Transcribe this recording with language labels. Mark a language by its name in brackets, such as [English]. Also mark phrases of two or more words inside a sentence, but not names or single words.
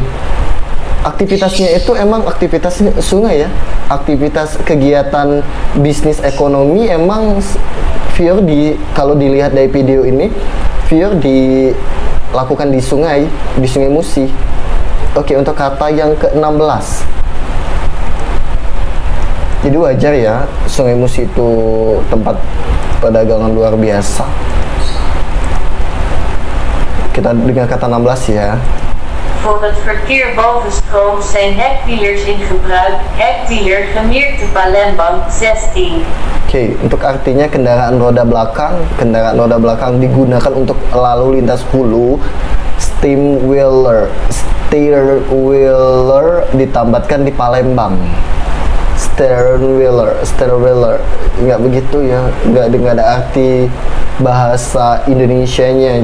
[Indonesian] Aktivitasnya itu emang aktivitas sungai ya, aktivitas kegiatan bisnis ekonomi emang kalau dilihat dari video ini, dilakukan di Sungai Musi. Oke, untuk kata yang ke-16, jadi wajar ya Sungai Musi itu tempat perdagangan luar biasa. Kita dengar kata 16 ya. [Dutch] Voor het verkeer bovenstroom zijn hekwielers in gebruik. Hekwieler gemeerte Palembang 16. [Indonesian] Oke, untuk artinya kendaraan roda belakang digunakan untuk lalu lintas hulu. [English] Steer wheeler [Indonesian] ditambatkan di Palembang. [English] Steer wheeler [Indonesian] nggak begitu ya, nggak ada arti bahasa Indonesianya.